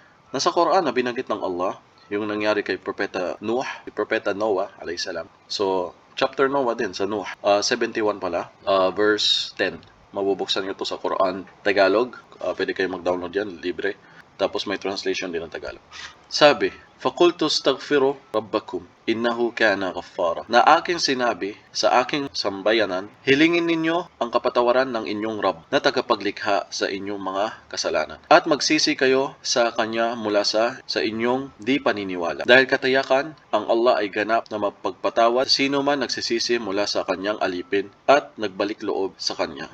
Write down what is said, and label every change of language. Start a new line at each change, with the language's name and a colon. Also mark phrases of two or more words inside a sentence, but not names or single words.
Filipino: Nasa Quran na binanggit ng Allah yung nangyari kay Propeta Noah
Arabic: عليه السلام.
Filipino: So, chapter Noah din sa Nuh, 71 pala, verse 10. Mabubuksan niyo to sa Quran Tagalog. Pwede kayo mag-download yan, libre. Tapos may translation din ng Tagalog. Sabi,
Arabic: فَقُلْتُ اسْتَغْفِرُوا رَبَّكُمْ إِنَّهُ كَانَ غَفَّارًا.
Filipino: Na aking sinabi sa aking sambayanan, hilingin ninyo ang kapatawaran ng inyong Rabb na tagapaglikha sa inyong mga kasalanan. At magsisi kayo sa Kanya mula sa inyong di paniniwala. Dahil katayakan, ang Allah ay ganap na mapagpatawad sino man nagsisisi mula sa Kanyang alipin at nagbalik loob sa Kanya.